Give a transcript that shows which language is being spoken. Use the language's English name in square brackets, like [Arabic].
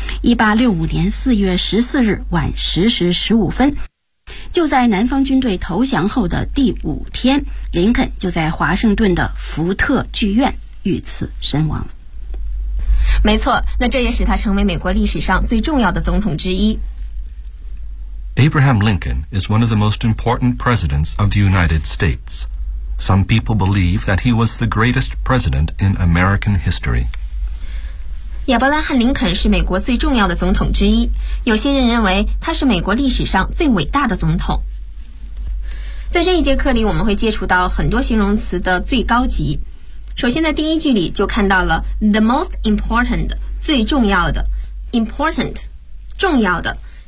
[Chinese] 1865年4月14日晚10时15分，就在南方军队投降后的第五天，林肯就在华盛顿的福特剧院遇刺身亡。没错，那这也使他成为美国历史上最重要的总统之一。 [English] Abraham Lincoln is one of the most important presidents of the United States. Some people believe that he was the greatest president in American history. [Chinese] 亚伯拉罕·林肯是美国最重要的总统之一，有些人认为他是美国历史上最伟大的总统。在这一节课里，我们会接触到很多形容词的最高级。首先在第一句里就看到了 [English] the most important, [Chinese] 最重要的 important, 重要的。